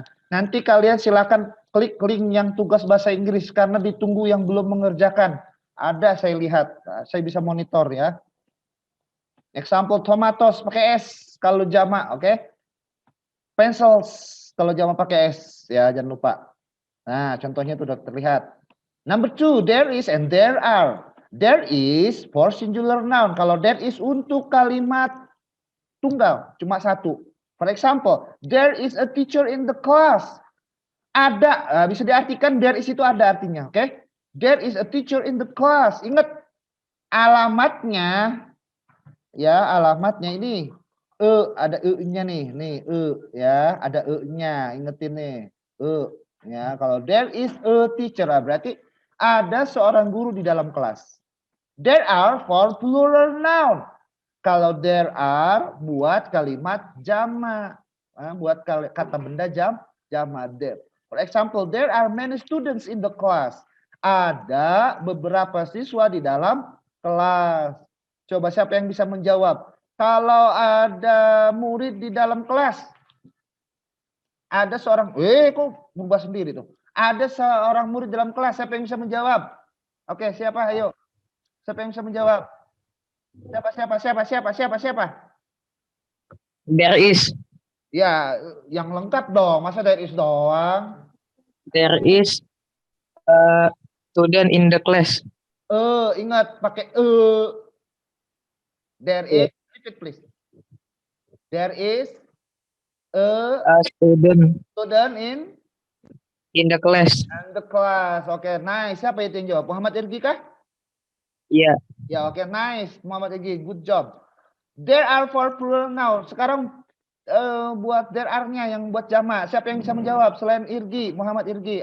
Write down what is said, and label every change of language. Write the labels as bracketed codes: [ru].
[id] Nanti kalian silakan klik link yang tugas bahasa Inggris karena ditunggu yang belum mengerjakan. Ada saya lihat. Saya bisa monitor ya. Example tomatoes pakai S kalau jamak, oke? Pencils kalau jamak pakai S ya, jangan lupa. Nah, contohnya itu sudah terlihat. [en] Number 2, there is and there are. There is for singular noun. [id] Kalau there is untuk kalimat tunggal, cuma satu. [en] For example, there is a teacher in the class. [id] Ada, bisa diartikan there is itu ada artinya, oke? [en] There is a teacher in the class. [id] Ingat, alamatnya, ya alamatnya ini, ada e-nya nih, ya, ada e-nya, ingetin nih, ya. Kalau there is a teacher, berarti ada seorang guru di dalam kelas. [en] There are for plural noun. [id] Kalau there are buat kalimat jamak, buat kata benda jamak. [en] For example, there are many students in the class. [id] Ada beberapa siswa di dalam kelas. Coba siapa yang bisa menjawab? Kalau ada murid di dalam kelas, ada seorang, kok berubah sendiri tuh. Ada seorang murid dalam kelas, siapa yang bisa menjawab? Oke, siapa? Ayo. Siapa yang bisa menjawab? Siapa? [en] There is. [id] Ya, yang lengkap dong. Masa there is doang? [en] There is a student in the class. [id] Ingat pakai There is, [en] repeat please. There is a student in the class. the class. [id] Oke, nice. Siapa itu yang jawab? Muhammad Irgi kah? Iya. Ya, oke, nice. Muhammad Irgi, [en] good job. There are for plural now. [id] Sekarang buat there are-nya yang buat jamak. Siapa yang bisa menjawab selain Irgi, Muhammad Irgi?